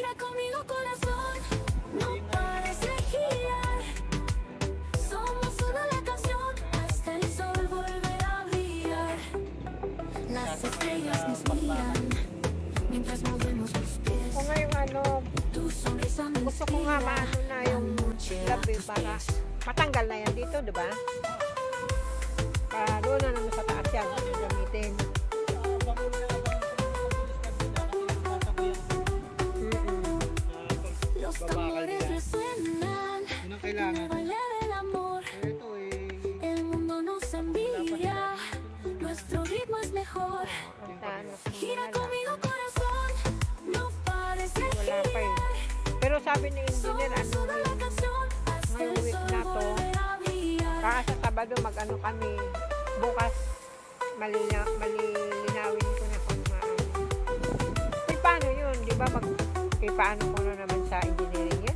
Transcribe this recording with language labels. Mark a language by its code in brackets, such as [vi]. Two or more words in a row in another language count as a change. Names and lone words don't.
[tl] Kung ngayong ano, gusto ko nga maano na yung gabi para matanggal na yan dito, diba? Para doon na naman sa taas yan, gamitin. Babakal nila. Yun ang kailangan. Ito [es] Nuestro ritmo es mejor. Gira conmigo corazón, no pares de girar. [tl] Pero sabi ni engineer, ano ngayong week na to, baka sa Sabado mag-ano kami, bukas malilinawin ko na kung maano. Eh paano yun, di ba? Paano ko na naman sa engineering yan?